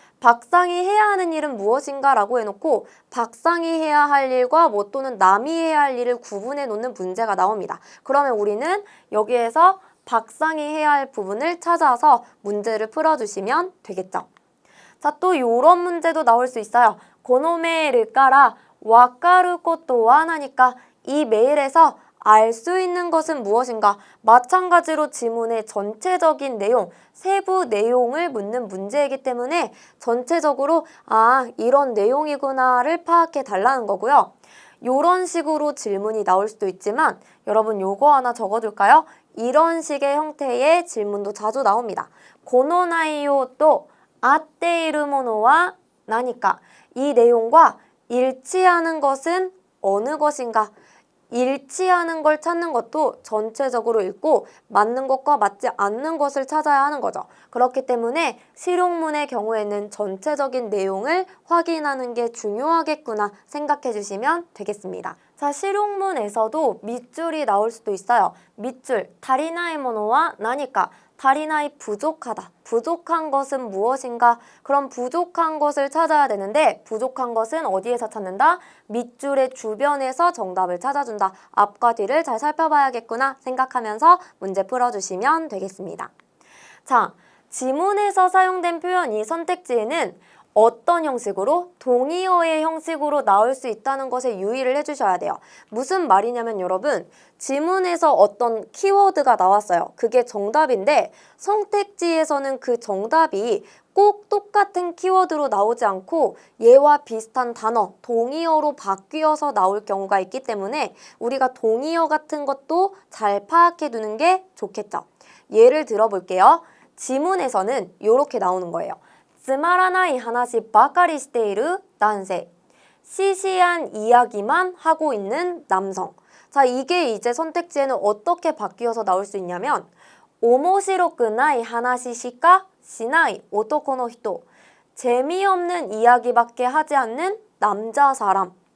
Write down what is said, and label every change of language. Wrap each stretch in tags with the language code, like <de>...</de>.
<ko>박상이 해야 하는 일은 무엇인가 라고 해놓고 박상이 해야 할 일과 뭐 또는 남이 해야 할 일을 구분해 놓는 문제가 나옵니다. 그러면 우리는 여기에서 박상이 해야 할 부분을 찾아서 문제를 풀어주시면 되겠죠. 자, 또 요런 문제도 나올 수 있어요.</ko> <ja>このメールからわかることは何か?</ja> <ko>이 메일에서 알 수 있는 것은 무엇인가? 마찬가지로 지문의 전체적인 내용, 세부 내용을 묻는 문제이기 때문에 전체적으로 이런 내용이구나를 파악해 달라는 거고요. 이런 식으로 질문이 나올 수도 있지만 여러분 요거 하나 적어둘까요? 이런 식의 형태의 질문도 자주 나옵니다.</ko> <ja>この内容と合っているものは何か?</ja> <ko>이 내용과 일치하는 것은 어느 것인가? 일치하는 걸 찾는 것도 전체적으로 읽고 맞는 것과 맞지 않는 것을 찾아야 하는 거죠. 그렇기 때문에 실용문의 경우에는 전체적인 내용을 확인하는 게 중요하겠구나 생각해 주시면 되겠습니다. 자, 실용문에서도 밑줄이 나올 수도 있어요. 밑줄,</ko> <ja>足りないものは何か? 足りない</ja> <ko>부족하다.부족한 것은 무엇인가? 그럼 부족한 것을 찾아야 되는데 부족한 것은 어디에서 찾는다? 밑줄의 주변에서 정답을 찾아준다. 앞과 뒤를 잘 살펴봐야겠구나 생각하면서 문제 풀어주시면 되겠습니다. 자, 지문에서 사용된 표현이 선택지에는 어떤 형식으로? 동의어의 형식으로 나올 수 있다는 것에 유의를 해주셔야 돼요. 무슨 말이냐면 여러분, 지문에서 어떤 키워드가 나왔어요. 그게 정답인데 선택지에서는 그 정답이 꼭 똑같은 키워드로 나오지 않고 얘와 비슷한 단어, 동의어로 바뀌어서 나올 경우가 있기 때문에 우리가 동의어 같은 것도 잘 파악해 두는 게 좋겠죠. 예를 들어볼게요. 지문에서는 이렇게 나오는 거예요.</ko> <ja>つまらない話ばかりしている男性.</ja> <ko>시시한 이야기만 하고 있는 남성. 자, 이게 이제 선택지에는 어떻게 바뀌어서 나올 수 있냐면</ko> <ja>面白くない話しかしない男の人.</ja> <ko>재미없는 이야기밖에 하지 않는 남자 사람.</ko>